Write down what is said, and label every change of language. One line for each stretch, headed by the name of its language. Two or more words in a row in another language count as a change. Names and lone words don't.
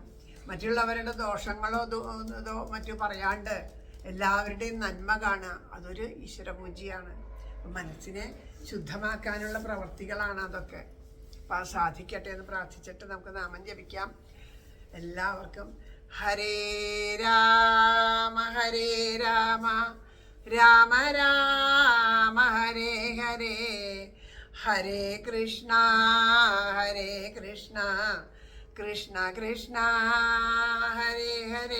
Malayalam: മറ്റുള്ളവരുടെ ദോഷങ്ങളോ മറ്റു പറയാണ്ട് എല്ലാവരുടെയും നന്മ കാണുക, അതൊരു ഈശ്വര പൂജയാണ്. മനസ്സിനെ ശുദ്ധമാക്കാനുള്ള പ്രവർത്തികളാണ് അതൊക്കെ. അപ്പം സാധിക്കട്ടെ എന്ന് പ്രാർത്ഥിച്ചിട്ട് നമുക്ക് നാമം ജപിക്കാം.
Sanskrit: എല്ലാവർക്കും ഹരേ രാമ രാമ രാമ ഹരേ ഹരേ, ഹരേ കൃഷ്ണ കൃഷ്ണ കൃഷ്ണ ഹരേ ഹരേ.